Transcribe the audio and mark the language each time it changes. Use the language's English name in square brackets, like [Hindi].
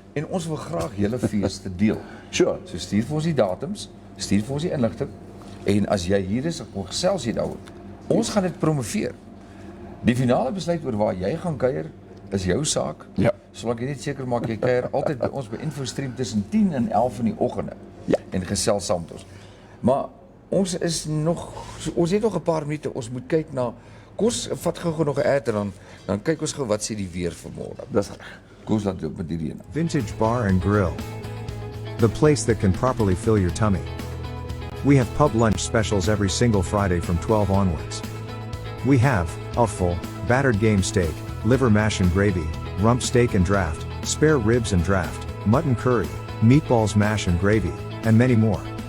[Afrikaans] En ons wil graag hele feeste deel. Sure. So stuur vir ons die datums, stuur vir ons die inligting. En as jy hier is, kom gesels jy daaroor. Ons gaan dit promoveer. Die finale besluit oor waar jy gaan kuier is jou saak. Ja. Solank jy net seker maak jy kuier altyd by ons by Infostream tussen 10 en 11 in die oggende. Ja. En gesels saam met ons. Maar ons het nog 'n paar minute. Ons moet kyk na, kom ons vat gou nog 'n ad en dan kyk ons gou wat sê die weer vir môre. Dis reg. Kom ons laat loop met die reën. [English] Vintage Bar and Grill. The place that can properly fill your tummy. We have pub lunch specials every single Friday from 12 onwards. We have offal, battered game steak, liver mash and gravy, rump steak and draft, spare ribs and draft, mutton curry, meatballs mash and gravy, and many more.